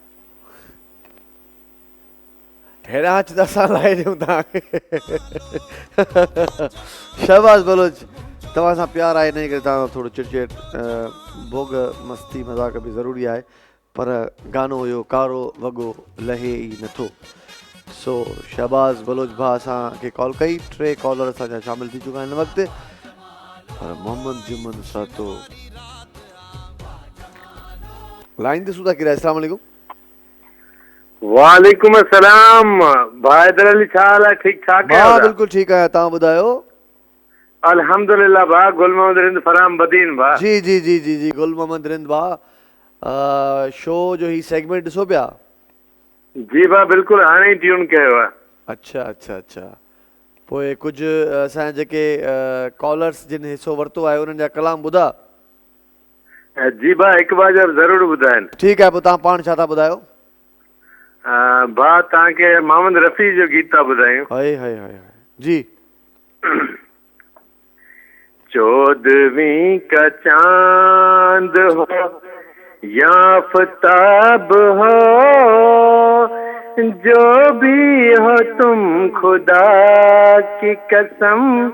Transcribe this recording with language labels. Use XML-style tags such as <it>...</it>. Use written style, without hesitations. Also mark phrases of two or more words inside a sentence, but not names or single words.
<sd>हेॾा अच त असां लाइ ॾियूं तव्हांखे शहबाज़ बलोच तव्हां सां प्यार आहे हिन करे तव्हां थोरो चिड़चिड़ भोग मस्ती मज़ाक बि ज़रूरी आहे पर गानो हुयो कारो वॻो लहे ई नथो सो शहबाज़ बलोच भाउ असांखे कॉल कई 3 कॉलर असांजा शामिलु थी चुका आहिनि हिन वक़्तु पर मोहम्मद जुमन सातो लाइन ते सुधा किरा</sd> <ar>السلام عليكم وعليكم السلام</ar> <sd>भाई हैदर अली छा हाल आहे ठीक ठाक हां</sd> <ur>بالکل ٹھیک ہے</ur> <sd>तव्हां ॿुधायो अल्हम्दुलिल्लाह भा गुल मोहम्मद रिंद फराम बदीन भा जी जी जी जी जी गुल मोहम्मद रिंद भा शो जो ही सेगमेंट ॾिसो पिया जी भा बिल्कुल हाणे ई ट्यून कयो आहे अच्छा अच्छा अच्छा पोइ कुझु असांजा जेके कॉलर्स जिन हिसो वरितो आहे उन्हनि जा कलाम ॿुधा जी भा हिकु बार ज़रूरु ॿुधाइनि ठीकु आहे पोइ तव्हां पाण छा था ॿुधायो भा तव्हांखे मोहम्मद रफ़ी जो गीत था ॿुधायूं हाय हाय हाय जी</sd> <ur>14ویں کا چاند ہو یا آفتاب ہو جو بھی ہو تم خدا کی قسم</ur>